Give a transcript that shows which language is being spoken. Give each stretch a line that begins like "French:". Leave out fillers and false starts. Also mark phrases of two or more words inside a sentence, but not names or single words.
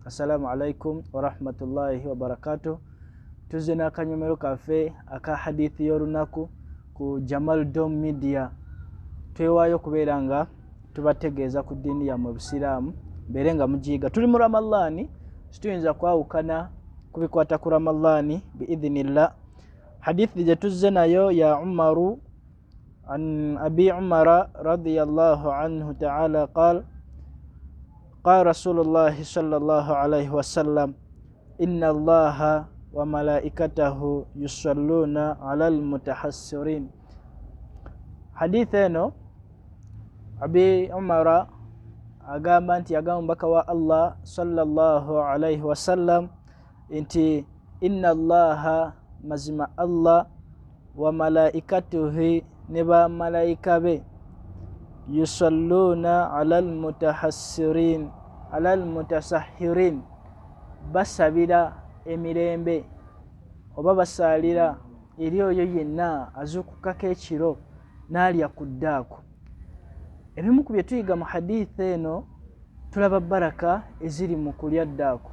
Arabic: Assalamu alaikum wa rahmatullahi wa barakatuh.
Ganda: Tuzena akanyomero kafe aka hadithi y'olunaku ku Jamal Dom Media. Twewayo kubeera nga tubategeeza ku ddiini yammwe Busiraamu mbeere nga mugiyiga. Tuli mu Ramadhaani, situyinza kwawukana kubikwata ku Ramadhaani biidhinillah. Hadithi gye tuzze nayo ya Umaru an Abi Umara
Arabic: رضي الله عنه تعالى قال قال رسول الله صلى الله عليه وسلم إن الله وملائكته يصلون على المتحسرين.
Ganda: حديث eno Abi Umara agamba nti yagamba mbaka wa Allah
Arabic: صلى الله عليه وسلم
Ganda: nti
Arabic: إن الله
Ganda: mazima
Arabic: الله وملائكته
Ganda: ne ba malaika be
Arabic: يصلون على
Ganda: mutasahirin basabira emirembe oba basalira eri oyo yenna azukukako ekiro n'alya ku ddaaku. Ebimu ku bye tuyiga mu hadisi eno tulaba baraka eziri mu kulya ddaaku.